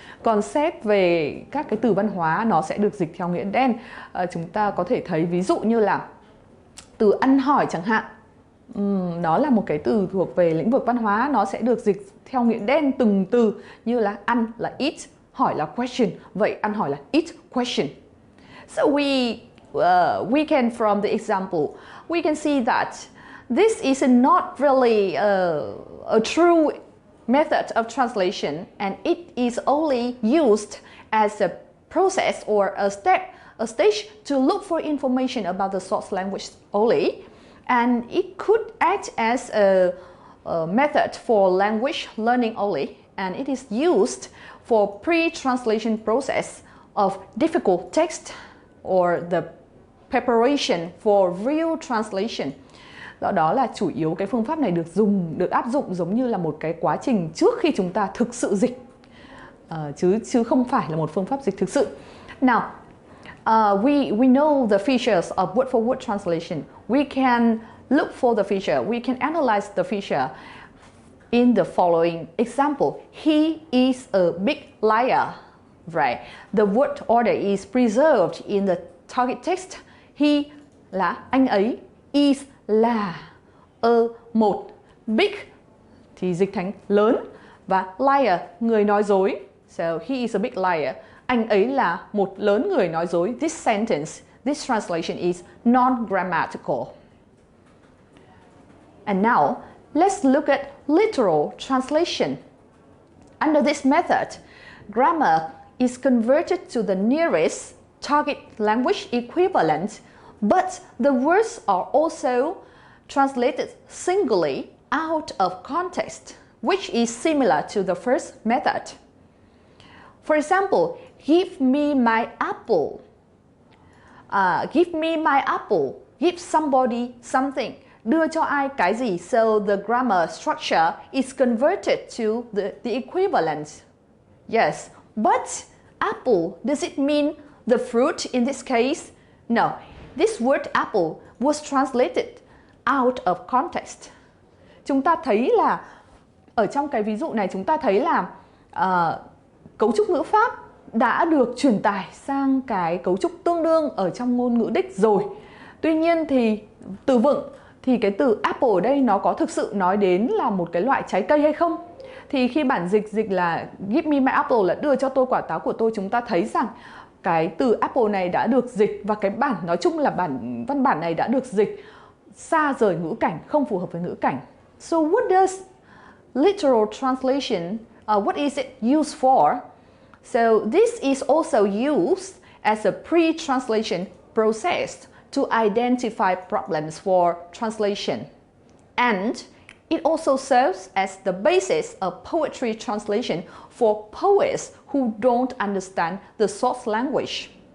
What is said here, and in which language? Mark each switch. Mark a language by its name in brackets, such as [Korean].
[Vietnamese] Còn xét về các cái từ văn hóa, nó sẽ được dịch theo nghĩa đen. Chúng ta có thể thấy ví dụ như là từ ăn hỏi chẳng hạn. Đó là một cái từ thuộc về lĩnh vực văn hóa, nó sẽ được dịch theo nghĩa đen từng từ, như là ăn là eat, hỏi là question, vậy ăn hỏi là eat question. [English] So we can, from the example, we can see that this is not really a true method of translation, and it is only used as a process or a stage to look for information about the source language only, and it could act as a method for language learning only, and it is used for pre-translation process of difficult text or the preparation for real translation. [Vietnamese] Đó là chủ yếu cái phương pháp này được áp dụng giống như là một cái quá trình trước khi chúng ta thực sự dịch, chứ không phải là một phương pháp dịch thực sự. [English] Now, we know the features of word-for-word translation. We can look for the feature. We can analyze the feature in the following example. He is a big liar, right? The word order is preserved in the target text. [Vietnamese] He là anh ấy, is là một, big thì dịch thành lớn, và liar người nói dối. [English] So he is a big liar. [Vietnamese] Anh ấy là một lớn người nói dối. [English] This sentence, this translation is non-grammatical. And now, let's look at literal translation. Under this method, grammar is converted to the nearest target language equivalent, but the words are also translated singly out of context, which is similar to the first method. For example, give me my apple. Give me my apple. Give somebody something. [Vietnamese] Đưa cho ai cái gì. [English] So the grammar structure is converted to the equivalent. Yes, but apple, does it mean the fruit in this case? No, this word apple was translated out of context. [Vietnamese] Chúng ta thấy là ở trong cái ví dụ này chúng ta thấy là cấu trúc ngữ pháp đã được truyền tải sang cái cấu trúc tương đương ở trong ngôn ngữ đích rồi. Tuy nhiên thì từ vựng thì cái từ apple ở đây nó có thực sự nói đến là một cái loại trái cây hay không? Thì khi bản dịch là [English] give me my apple [Vietnamese] là đưa cho tôi quả táo của tôi, chúng ta thấy rằng cái từ apple này đã được dịch và cái bản nói chung là văn bản này đã được dịch xa rời ngữ cảnh, không phù hợp với ngữ cảnh. [English] So what does literal translation, what is it used for? So this is also used as a pre-translation process to identify problems for translation. And it also serves as the basis of poetry translation for poets who don't understand the source language.